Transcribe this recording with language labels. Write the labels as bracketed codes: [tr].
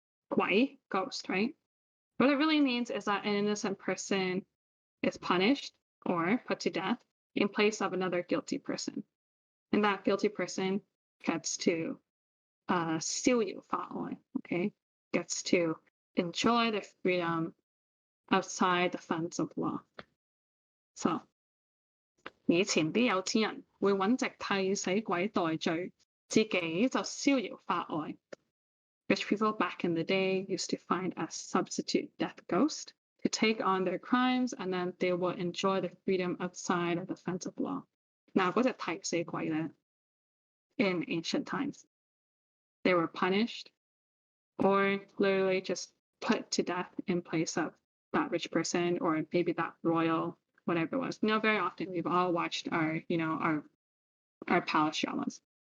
[en] 鬼, ghost, right? What it really means is that an innocent person is punished or put to death in place of another guilty person. And that guilty person gets to 逍遙法外, okay? Gets to enjoy the freedom outside the fence of law. [yue] So, 以前啲有錢人會揾隻替死鬼代罪，自己就逍遙法外. [en] Rich people back in the day used to find a substitute death ghost to take on their crimes, and then they will enjoy the freedom outside of the fence of law. Now, [yue] 嗰隻替死鬼咧, [en] in ancient times, they were punished or literally just put to death in place of that rich person or maybe that royal, whatever it was. You know, very often we've all watched our, you know, our palace dramas.